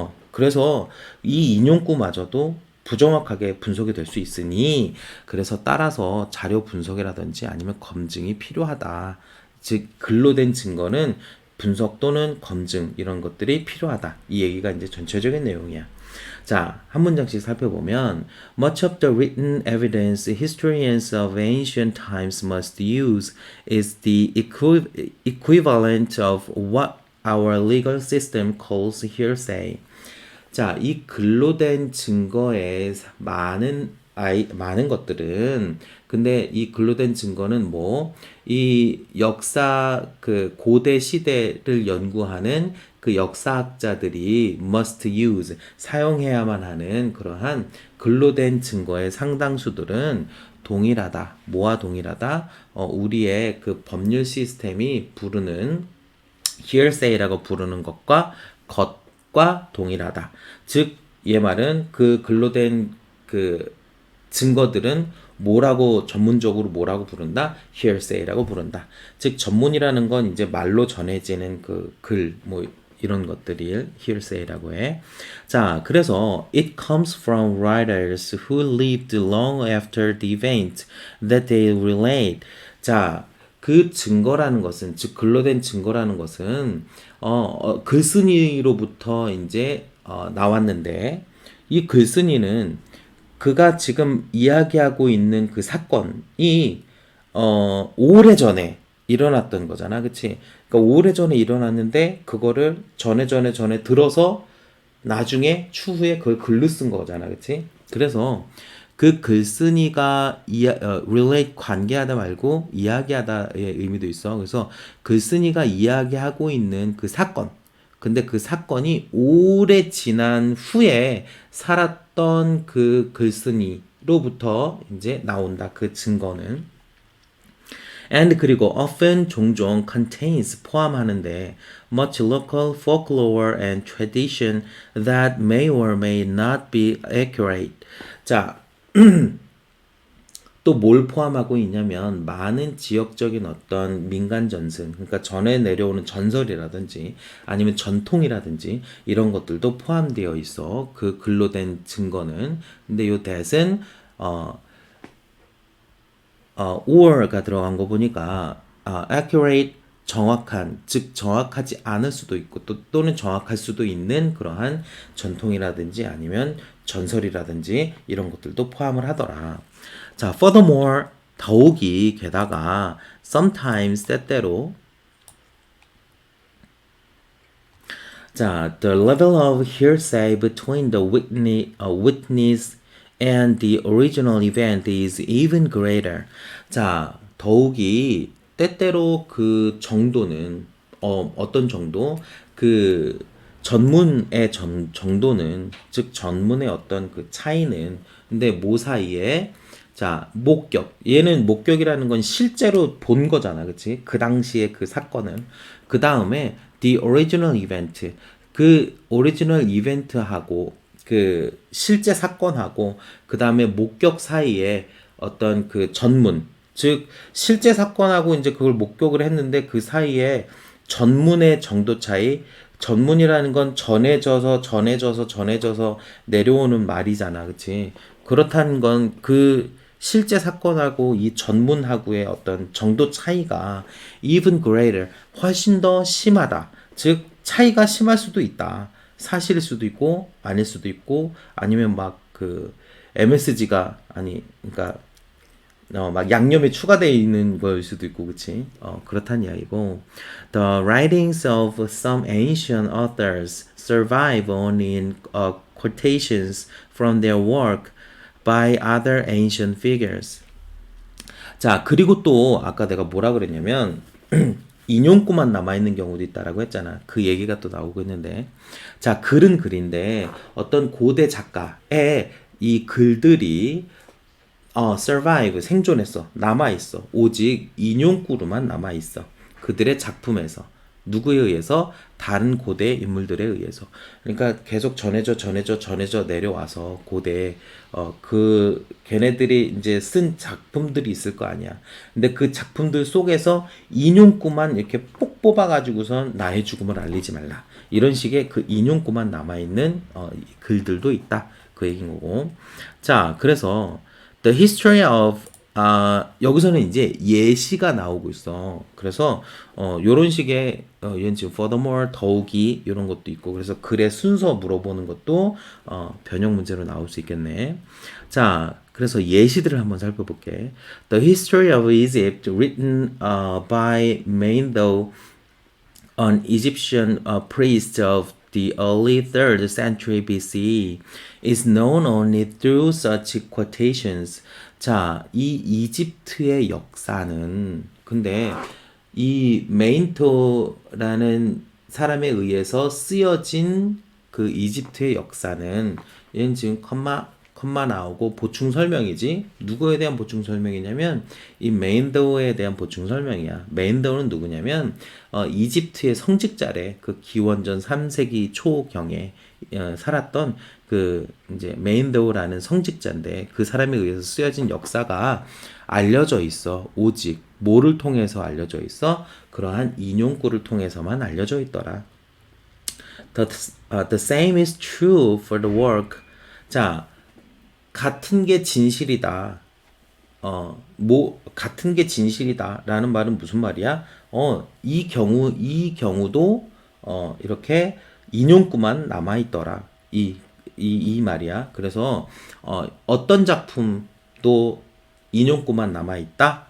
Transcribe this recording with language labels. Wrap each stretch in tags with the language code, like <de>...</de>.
<ko>그래서 이 인용구마저도 부정확하게 분석이 될 수 있으니, 그래서 따라서 자료 분석이라든지 아니면 검증이 필요하다. 즉 글로 된 증거는 분석 또는 검증 이런 것들이 필요하다. 이 얘기가 이제 전체적인 내용이야. 자, 한 문장씩 살펴보면</ko> <en>Much of the written evidence historians of ancient times must use is the equivalent of what our legal system calls hearsay.</en> <ko>자, 이 글로 된 증거의 많은 것들은, 근데 이 글로 된 증거는 뭐, 이 역사, 그 고대 시대를 연구하는 그 역사학자들이</ko> <en>must use,</en> <ko>사용해야만 하는 그러한 글로 된 증거의 상당수들은 동일하다. 뭐와 동일하다? 우리의 그 법률 시스템이 부르는 hearsay라고 부르는 것과 동일하다. 즉, 얘 말은 그 글로 된 그 증거들은 전문적으로 뭐라고 부른다? hearsay라고 부른다. 즉, 전문이라는 건 이제 말로 전해지는 그 글, 뭐, 이런 것들이 hearsay라고 해. 자, 그래서</ko> <en>it comes from writers who lived long after the event that they relate.</en> <ko>자, 그 증거라는 것은, 즉 글로 된 증거라는 것은 글쓴이로부터 이제 나왔는데, 이 글쓴이는 그가 지금 이야기하고 있는 그 사건이 오래전에 일어났던 거잖아, 그치? 그러니까 오래전에 일어났는데 그거를 전에 들어서 나중에 추후에 그걸 글로 쓴 거잖아, 그치? 그래서 그 글쓴이가 relate 관계하다 말고 이야기하다의 의미도 있어. 그래서 글쓴이가 이야기하고 있는 그 사건. 근데 그 사건이 오래 지난 후에 살았던 그 글쓴이로부터 이제 나온다. 그 증거는.</ko> <en>and</en> <ko>그리고</ko> <en>often</en> <ko>종종</ko> <en>contains</en> <ko>포함하는데</ko> <en>much local folklore and tradition that may or may not be accurate.</en> <ko>자, 또 뭘 포함하고 있냐면 많은 지역적인 어떤 민간 전승, 그러니까 전해 내려오는 전설이라든지 아니면 전통이라든지 이런 것들도 포함되어 있어. 그 글로 된 증거는. 근데 요 that은 or가 들어간 거 보니까 accurate, 정확한, 즉 정확하지 않을 수도 있고 또는 정확할 수도 있는 그러한 전통이라든지 아니면 전설이라든지 이런 것들도 포함을 하더라. 자,</ko> <en>furthermore,</en> <ko>더욱이 게다가</ko> <en>sometimes</en> <ko>때때로, 자,</ko> <en>the level of hearsay between the witness and the original event is even greater.</en> <ko>자, 더욱이 때때로 그 정도는 어떤 정도? 그 전문의 정도는, 즉 전문의 어떤 그 차이는, 근데 뭐 사이에? 자, 목격. 얘는 목격이라는 건 실제로 본 거잖아. 그치? 그 당시에 그 사건을. 그 다음에</ko> <en>the original event.</en> <ko>그 오리지널 이벤트하고 그 실제 사건하고 그 다음에 목격 사이에 어떤 그 전문. 즉, 실제 사건하고 이제 그걸 목격을 했는데 그 사이에 전문의 정도 차이. 전문이라는 건 전해져서 내려오는 말이잖아. 그치? 그렇다는 건 그 실제 사건하고 이 전문하고의 어떤 정도 차이가</ko> <en>even greater,</en> <ko>훨씬 더 심하다. 즉, 차이가 심할 수도 있다. 사실일 수도 있고, 아닐 수도 있고, 아니면 막 그 MSG가, 그러니까 막 양념에 추가되어 있는 걸 수도 있고, 그치? 그렇다는 이야기고.</ko> <en>The writings of some ancient authors survive only in quotations from their work by other ancient figures.</en> <ko>자, 그리고 또 아까 내가 뭐라 그랬냐면 인용구만 남아있는 경우도 있다라고 했잖아. 그 얘기가 또 나오고 있는데, 자, 글은 글인데 어떤 고대 작가의 이 글들이 survive, 생존했어. 남아있어. 오직 인용구로만 남아있어. 그들의 작품에서. 누구에 의해서? 다른 고대 인물들에 의해서. 그러니까 계속 전해져 내려와서 고대, 걔네들이 이제 쓴 작품들이 있을 거 아니야. 근데 그 작품들 속에서 인용구만 이렇게 뽑 뽑아가지고선 나의 죽음을 알리지 말라. 이런 식의 그 인용구만 남아있는, 글들도 있다. 그 얘기인 거고. 자, 그래서,</ko> <en>The history of</en> <ko>여기서는 이제 예시가 나오고 있어. 그래서 요런 식의 얘는 지금 furthermore 더욱이 이런 것도 있고 그래서 글의 순서 물어보는 것도 변형 문제로 나올 수 있겠네. 자, 그래서 예시들을 한번 살펴볼게.</ko> <en>The history of Egypt written by Meindou, an Egyptian priest of the early 3rd century BCE, is known only through such quotations.</en> <ko>자, 이 이집트의 역사는 근데 이 메인토라는 사람에 의해서 쓰여진 그 이집트의 역사는 얘는 지금 컴마 나오고 보충 설명이지. 누구에 대한 보충 설명이냐면 이 메인더에 대한 보충 설명이야. 메인더는 누구냐면 이집트의 성직자래. 그 기원전 3세기 초경에 살았던 그 이제 메인더라는 성직자인데 그 사람에 의해서 쓰여진 역사가 알려져 있어. 오직 뭐를 통해서 알려져 있어? 그러한 인용구를 통해서만 알려져 있더라.</ko> <en>The same is true for the work.</en> <ko>자, 같은 게 진실이다. 같은 게 진실이다라는 말은 무슨 말이야? 이 경우도 이렇게 인용구만 남아 있더라. 이 말이야. 그래서 어떤 작품도 인용구만 남아 있다.</ko>